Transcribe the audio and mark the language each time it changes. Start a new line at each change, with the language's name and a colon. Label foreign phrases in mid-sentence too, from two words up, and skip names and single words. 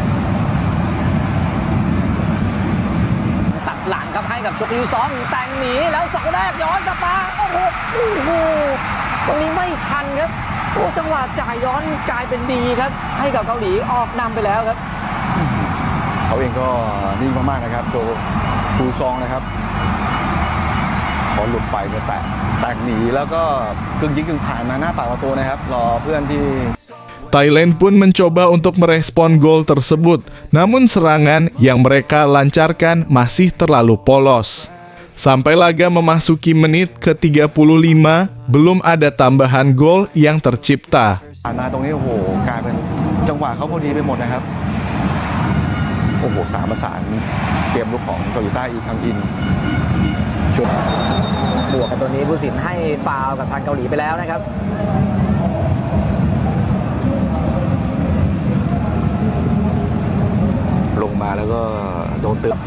Thai: ตัดหลังครับให้กับโชคยูซองแต่งหนีแล้วเสาแรกย้อนกลับมาโอ้โหตรงนี้ไม่ทันครับโอ้จังหวะจ่ายย้อนกลายเป็นดีครับให้กับเกาหลีออกนำไปแล้วครับ เขาเองก็นิ่งมากๆนะครับโชยูซองนะครับพอหลุดไปเนี่ยแต่งหนีแล้วก็กึ่งยิงกึ่งผ่านมาหน้าปากประตูนะครับรอเพื่อนที่
Indonesian: Thailand pun mencoba untuk merespon gol tersebut, namun serangan yang mereka lancarkan masih terlalu polos. Sampai laga memasuki menit ke-35, belum ada tambahan gol yang tercipta.
Thai: มาตรงนี้โอ้โหกลายเป็นจังหวะเขาพอดีไปหมดนะครับโอ้โหสามประสานเกมลุกของเกาหลีใต้อีคังอิน บวกกันตัวนี้ผู้สินให้ฟาวล์กับทางเกาหลีไปแล้วนะครับ ลงมาแล้วก็โดนเตือน